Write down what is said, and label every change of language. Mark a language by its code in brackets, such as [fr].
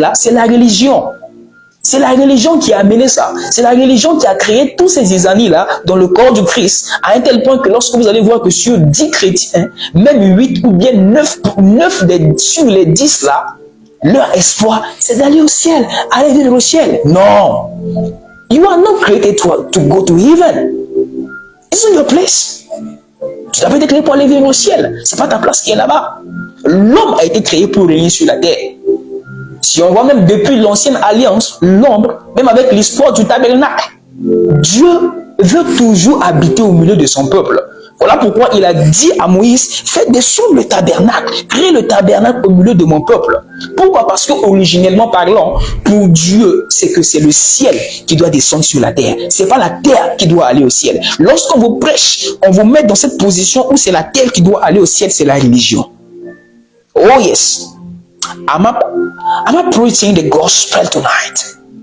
[fr] Là, c'est la religion. C'est la religion qui a amené ça. C'est la religion qui a créé tous ces zizanies-là dans le corps du Christ, à un tel point que lorsque vous allez voir que sur 10 chrétiens, même 8 ou bien 9 sur les 10 là, leur espoir, c'est d'aller au ciel, aller vivre au ciel. Non. [en] You are not created to go to heaven. It's not your place. [fr] Tu n'as pas été créé pour aller vivre au ciel. C'est pas ta place qui est là-bas. L'homme a été créé pour régner sur la terre. Si on voit même depuis l'ancienne alliance, l'ombre, même avec l'histoire du tabernacle, Dieu veut toujours habiter au milieu de son peuple. Voilà pourquoi il a dit à Moïse, fais descendre le tabernacle, crée le tabernacle au milieu de mon peuple. Pourquoi? Parce que originellement parlant, pour Dieu, c'est que c'est le ciel qui doit descendre sur la terre. C'est pas la terre qui doit aller au ciel. Lorsqu'on vous prêche, on vous met dans cette position où c'est la terre qui doit aller au ciel, c'est la religion. [en] Oh yes. Am I preaching the gospel tonight?